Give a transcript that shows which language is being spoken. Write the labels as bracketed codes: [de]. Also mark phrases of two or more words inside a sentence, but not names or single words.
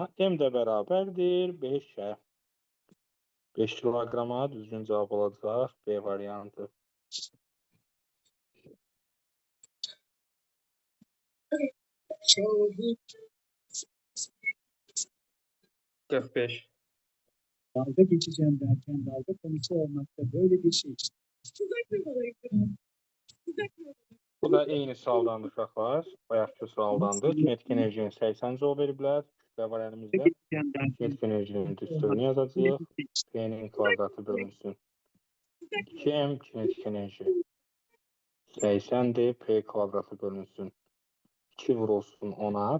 [az] M də bərabərdir 5-ə. 5 kiloqrama düzgün cavab olacaq B variantı. Qırx beş. [tr] Dalga geçeceğim derken dalga konusu olmakta böyle bir şey. [az] Bu da eyni sualdandır uşaqlar. Bayaqki sualdandır. Kinetik enerjinin 80 joule veriblər. Kütlə var əlimizdə. Kinetik enerjinin düsturunu yazacağıq. P-nin kvadratı bölünsün 2m kinetik enerji 80'dir. P kvadratı bölünsün 2 vurulsun 10'a.